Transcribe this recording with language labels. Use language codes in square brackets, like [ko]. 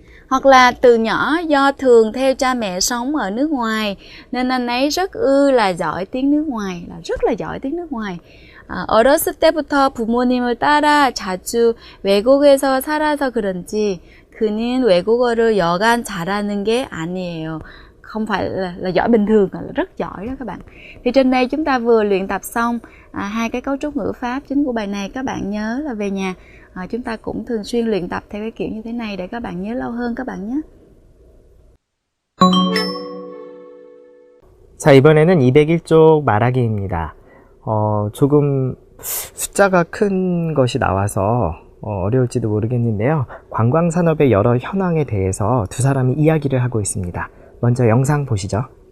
[vi] Hoặc là từ nhỏ do thường theo cha mẹ sống ở nước ngoài nên anh ấy rất là giỏi tiếng nước ngoài, là rất là giỏi tiếng nước ngoài. [ko] 어렸을 때부터 부모님을 따라 자주 외국에서 살아서 그런지 그는 외국어를 여간 잘하는 게 아니에요. [vi] không phải là giỏi bình thường, là rất giỏi đó các bạn. Thì trên đây chúng ta vừa luyện tập xong hai cái cấu trúc ngữ pháp chính của bài này. Các bạn nhớ là về nhà chúng ta cũng thường xuyên luyện tập theo cái kiểu như thế này để các bạn nhớ lâu hơn các bạn nhé. [ko] 자, 이번에는 201쪽 말하기입니다. 조금 숫자가 큰 것이 나와서 어려울지도 모르겠는데요. 관광산업의 여러 현황에 대해서 두 사람이 이야기를 하고 있습니다. 먼저 영상 보시죠.